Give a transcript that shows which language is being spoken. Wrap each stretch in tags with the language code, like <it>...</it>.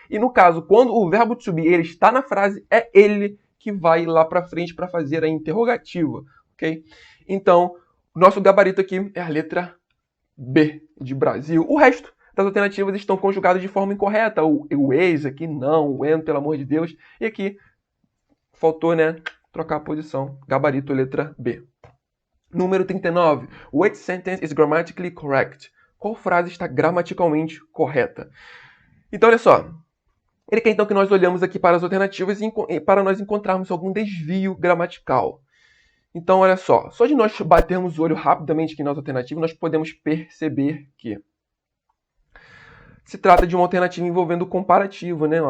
<pt>E no caso, quando o verbo to be ele está na frase, é ele que vai lá para frente para fazer a interrogativa, ok? Então, nosso gabarito aqui é a letra B de Brasil. O resto das alternativas estão conjugadas de forma incorreta. O ex aqui não, o en, pelo amor de Deus. E aqui faltou, né, trocar a posição. Gabarito, letra B. Número 39.</pt> <en>Which sentence is grammatically correct?</en> <pt>Qual frase está gramaticalmente correta? Então, olha só. Ele quer então que nós olhamos aqui para as alternativas para nós encontrarmos algum desvio gramatical. Então, olha só. Só de nós batermos o olho rapidamente aqui nas alternativas, nós podemos perceber que se trata de uma alternativa envolvendo comparativo, né?</pt>